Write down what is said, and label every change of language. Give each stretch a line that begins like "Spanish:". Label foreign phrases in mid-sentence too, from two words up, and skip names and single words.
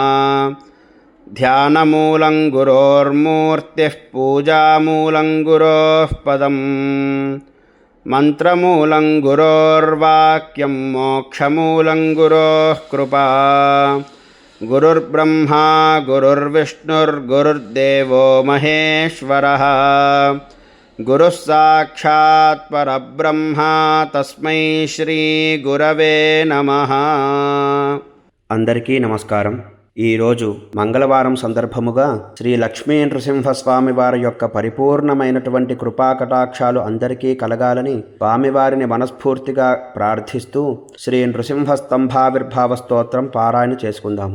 Sanskrit: ध्यानमूलं गुरोर्मूर्तिः पूजामूलं गुरोः पदम् मन्त्रमूलं गुरोर्वाक्यं मोक्षमूलं गुरोः कृपा। गुरुर्ब्रह्मा गुरुर्विष्णुर्गुरुर्देवो महेश्वरः, गुरुः साक्षात् परब्रह्म तस्मै श्री गुरवे नमः।
Telugu: అందరికీ నమస్కారం। ఈరోజు మంగళవారం సందర్భముగా శ్రీ లక్ష్మీ నృసింహస్వామి వారి యొక్క పరిపూర్ణమైనటువంటి కృపాకటాక్షాలు అందరికీ కలగాలని స్వామివారిని మనస్ఫూర్తిగా ప్రార్థిస్తూ శ్రీ నృసింహ స్తంభావిర్భావ స్తోత్రం పారాయణ చేసుకుందాము.